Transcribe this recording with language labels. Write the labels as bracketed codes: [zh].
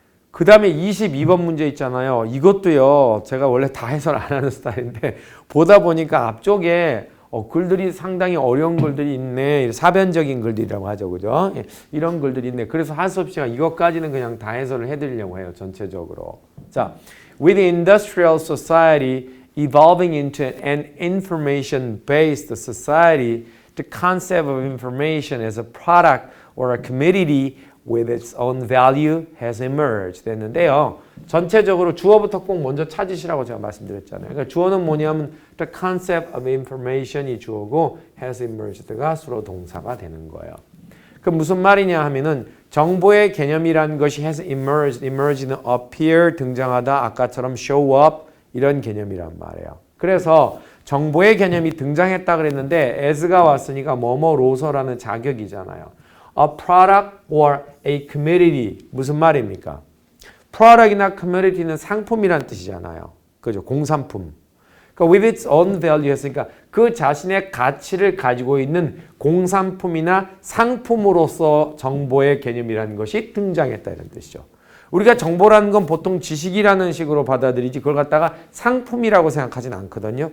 [ko] 그 다음에 22번 문제 있잖아요. 이것도요, 제가 원래 다 해설 안 하는 스타일인데 보다 보니까 앞쪽에 글들이 상당히 어려운 글들이 있네. 사변적인 글들이라고 하죠. 그죠? 예, 이런 글들이 있네. 그래서 할 수 없이 이것까지는 그냥 다 해설을 해드리려고 해요. 전체적으로. [en] 자, with industrial society evolving into an information-based society, the concept of information as a product or a commodity with its own value has emerged [ko] 됐는데요. 전체적으로 주어부터 꼭 먼저 찾으시라고 제가 말씀드렸잖아요. 그러니까 주어는 뭐냐면 [en] the concept of information [ko] 이 주어고 [en] has emerged [ko] 가 수로 동사가 되는 거예요. 그 무슨 말이냐 하면은 정보의 개념이라는 것이 [en] has emerged, [ko] emerge는 appear, 등장하다, 아까처럼 [en] show up [ko] 이런 개념이란 말이에요. 그래서 정보의 개념이 등장했다 그랬는데 as가 왔으니까 뭐뭐로서라는 자격이잖아요. [en] A product or a commodity [ko] 무슨 말입니까? product이나 commodity는 상품이란 뜻이잖아요. 그죠? 공산품. 그러니까 [en] with its own value [ko] 했으니까 그 자신의 가치를 가지고 있는 공산품이나 상품으로서 정보의 개념이라는 것이 등장했다 이런 뜻이죠. 우리가 정보라는 건 보통 지식이라는 식으로 받아들이지 그걸 갖다가 상품이라고 생각하진 않거든요.